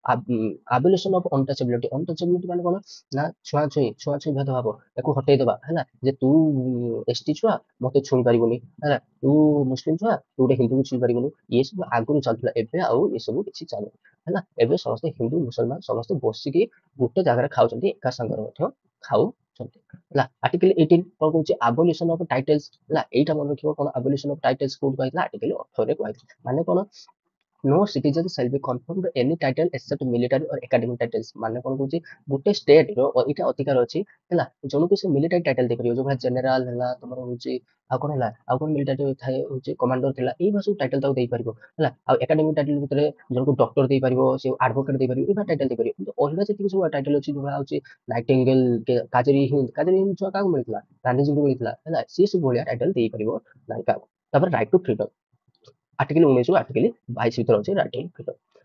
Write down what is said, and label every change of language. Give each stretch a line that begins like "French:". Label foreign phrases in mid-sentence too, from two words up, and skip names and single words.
English: abolition of untouchability
Odia: ମାନେ କଣ ନା ଛୁଆଁଛୁଇଁ ଭେଦଭାବ ତାକୁ ହଟେଇଦବା ହେଲା ଯେ ତୁ ଏସଟି ଛୁଆ ମତେ ଛୁଇଁ ପାରିବୁନି ହେଲା ତୁ ମୁସଲିମ ଛୁଆ ତୁ ଗୋଟେ ହିନ୍ଦୁକୁ ଛୁଇଁ ପାରିବୁନି ଇଏ ସବୁ ଆଗରୁ ଚାଲୁଥିଲା ଏବେ ଆଉ ଏସବୁ କିଛି ଚାଲୁନି ହେଲା ଏବେ ସମସ୍ତେ ହିନ୍ଦୁ ମୁସଲମାନ ସମସ୍ତେ ବସିକି ଗୋଟେ ଜାଗାରେ ଖାଉଛନ୍ତି ଏକା ସାଙ୍ଗରେ ମଧ୍ୟ ଖାଉଛନ୍ତି ହେଲା ଆର୍ଟିକଲ 18 କଣ କହୁଛି
English: abolition of titles
Odia: ହେଲା ଏଇଟା ମନେ ରଖିବ କଣ
English: abolition of titles
Odia: କୋଉଠି କହିଥିଲା ଆର୍ଟିକଲ 18 କୁହାଯାଇଛି ମାନେ କଣ
English: no citizen shall be conferred any title except military or academic titles
Odia: ମାନେ କଣ କହୁଛି ଗୋଟେ ଷ୍ଟେଟ ର ଏଇଟା ଅଧିକାର ଅଛି ହେଲା ଜଣକୁ ସେ
English: military title
Odia: ଦେଇପାରିବ ଯୋଉ ଭଳିଆ ଜେନେରାଲ ହେଲା ତମର ହଉଛି ଆଉ କଣ ହେଲା ଆଉ କଣ ମିଲିଟାରୀ ଥାଏ ହଉଛି କମାଣ୍ଡର ଥିଲା ଏଇଭଳିଆ ସବୁ ଟାଇଟଲ ତାକୁ ଦେଇପାରିବ ହେଲା ଆଉ
English: academic title
Odia: ଭିତରେ ଜଣକୁ ଡକ୍ଟର ଦେଇପାରିବ ସେ ଆଡଭୋକେଟ ଦେଇପାରିବ ଏଇଭଳିଆ ଟାଇଟଲ ଦେଇପାରିବ କିନ୍ତୁ ଅଲଗା ଯେତିକି ସବୁ ଟାଇଟଲ ଅଛି ଯୋଉଭଳିଆ ହଉଛି ନାଇଟିଙ୍ଗେଲ କାଜରୀ ହିନ୍ଦ ଛୁଆ କାହାକୁ ମିଳିଥିଲା ଗାନ୍ଧୀଜୀଙ୍କୁ ମିଳିଥିଲା ହେଲା ସିଏ ସବୁ ଭଳିଆ ଟାଇଟଲ ଦେଇପାରିବ ନାହିଁ କାହାକୁ ତାପରେ
English: right to freedom
Odia: ଆର୍ଟିକଲ 19 ରୁ ଆର୍ଟିକଲ 22 ଭିତରେ ଅଛି
English: right to freedom